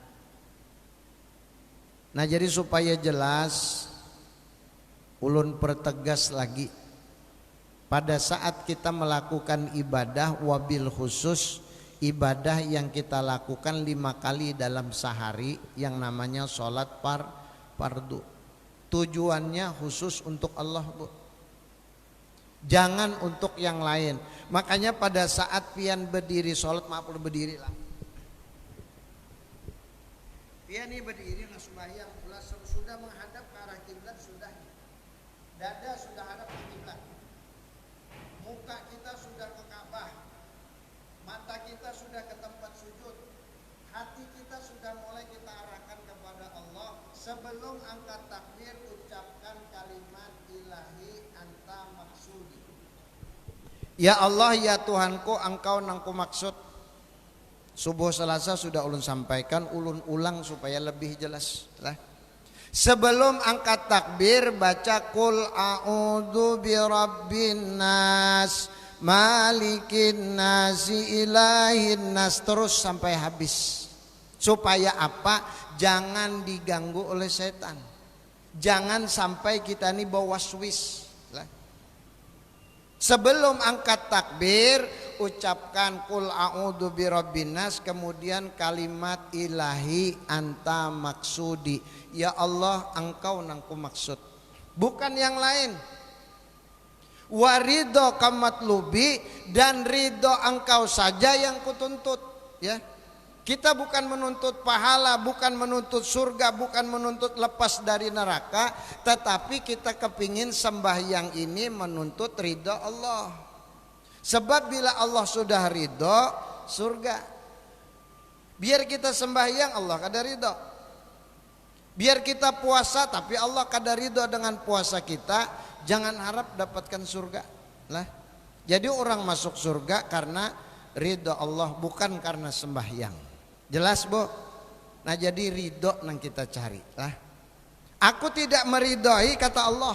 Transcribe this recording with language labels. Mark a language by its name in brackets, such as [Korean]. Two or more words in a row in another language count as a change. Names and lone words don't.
[Indonesian] Nah jadi supaya jelas, ulun pertegas lagi, pada saat kita melakukan ibadah, wabil khusus ibadah yang kita lakukan 5 kali dalam sehari yang namanya sholat fardu, tujuannya khusus untuk Allah, Bu. Jangan untuk yang lain. Makanya pada saat pian berdiri sholat, maaf berdiri lah, pian ini berdiri nah sembahyang pula, sudah menghadap ke arah kiblat, sudah dada sudah hadap ke kiblat, muka kita sudah ke Ka'bah, mata kita sudah ke tempat sujud, hati kita sudah mulai kita arahkan kepada Allah. Sebelum angkat takbir, ucapkan kalimat [Arabic] ilahi anta maksudi. [Indonesian] Ya Allah, ya Tuhanku, [Banjar] engkau nangku maksud. [Indonesian] Subuh Selasa sudah ulun sampaikan, ulun ulang supaya lebih jelas lah. Sebelum angkat takbir baca [Arabic] kul a'udzu birabbin nas malikin nasi ilahin nas, [Indonesian] terus sampai habis. Supaya apa? Jangan diganggu oleh setan. Jangan sampai kita ini bawa waswis lah. Sebelum angkat takbir ucapkan [Arabic] kul a'udzu birabbin nas, [Indonesian] kemudian kalimat [Arabic] ilahi anta maksudi. [Indonesian] Ya Allah, [Banjar] engkau nangku maksud, [Indonesian] bukan yang lain. [Arabic] Waridho kamatlubi, [Indonesian] dan ridho engkau saja yang kutuntut. Ya, kita bukan menuntut pahala, bukan menuntut surga, bukan menuntut lepas dari neraka, tetapi kita kepingin sembahyang ini menuntut ridho Allah. Sebab bila Allah sudah ridho, surga. Biar kita sembahyang, Allah kada ridho. Biar kita puasa, tapi Allah kada ridho dengan puasa kita, jangan harap dapatkan surga lah. Jadi orang masuk surga karena ridho Allah, bukan karena sembahyang. Jelas, Bu? Nah, jadi ridho nang kita cari lah. Aku tidak meridhoi kata Allah.